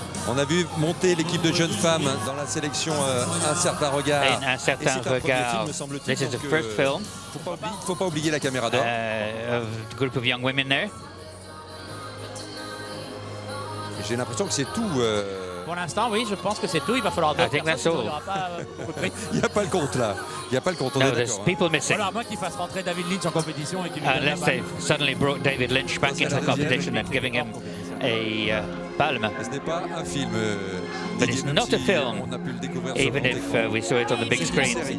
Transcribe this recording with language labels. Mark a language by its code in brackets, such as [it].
[fr] On a vu monter l'équipe de jeunes femmes dans la sélection Un Certain Regard. [en] Un Certain Regard. This is the first film. [fr] Faut pas oublier la caméra d'or. [en] A group of young women there. [fr] J'ai l'impression que c'est tout. Pour l'instant, oui, je pense que c'est tout. Il va falloir [en] I think that's all. [fr] Il n'y a pas le compte là. Il n'y a pas le compte. [en] No, there's people missing. [fr] Voilà, à moins qu'il fasse rentrer David Lynch en compétition et qu'il [en] unless they've suddenly brought David Lynch back into the competition and giving him a palme. [fr] Ce n'est pas un film. [en] But it's not a film, even if we saw it on the big screen.